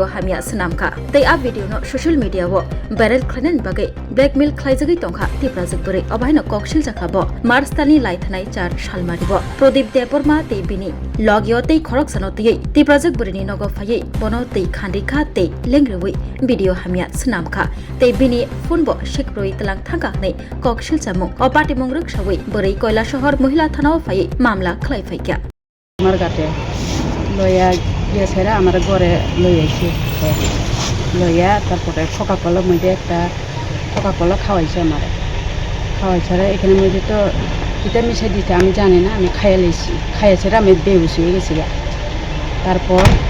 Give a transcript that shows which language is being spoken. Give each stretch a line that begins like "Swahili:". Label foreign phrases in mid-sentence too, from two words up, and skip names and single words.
Kok Borok: hamia snamkha tei a video no
English: social media
Kok Borok: bo viral khlainan bagai blackmail khlaijagai tongkha tiprajak bwrwi abahaino kokshil jakha bo March tani laithanai 4 salmari bo Prodip Deborma tei bini logyo tei khorok sano tei tiprajak bwrwini nogo phaiye bono tei khandikha tei lengrwi video hamia snamkha tei bini phone bo shikroi talang thangka nei kokshil chamung opati mongruk sawai bwrwi Koilashahar Mohila Thanao phaiye mamla khlaifaikya
Bangla: আমার গাতে লইয়া গিয়েছেরা আমার ঘরে লইয়াছি লইয়া তারপরে কোকাকোলা মধ্যে একটা কোকাকোলা খাওয়াইছে আমার খাওয়াইছে এখানে মধ্যে তো কিটা মিশাই দিতে আমি জানি না আমি খাইয়া লইছি খাইয়াছে আমি বেহুশ হয়ে গেছি গা তারপর